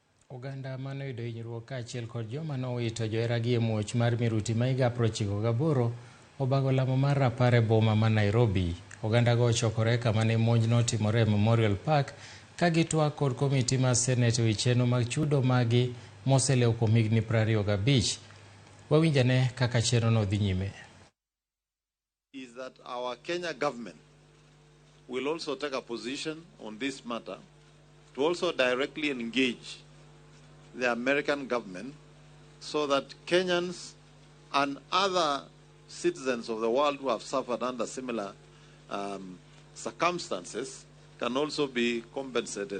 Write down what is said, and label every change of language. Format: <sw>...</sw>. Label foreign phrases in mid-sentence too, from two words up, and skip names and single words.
<luo>Oganda mano yudo hinyruok kaachiel kod joma nowito joheragi e muoch mar miruti ma higa 1998 obago lamo mar rapar e boma ma Nairobi. Ogandago ochokore kama ne monjno timore e Memorial Park ka gitwak kod komiti mar Senate wi chenro mag chudo magi moselewo kuom higni 25. Wawinjane kaka chenrono dhi nyime.</luo> <en>Is that our Kenya government will also take a position on this matter to also directly engage the American government so that Kenyans and other citizens of the world who have suffered under similar circumstances can also be compensated.</en>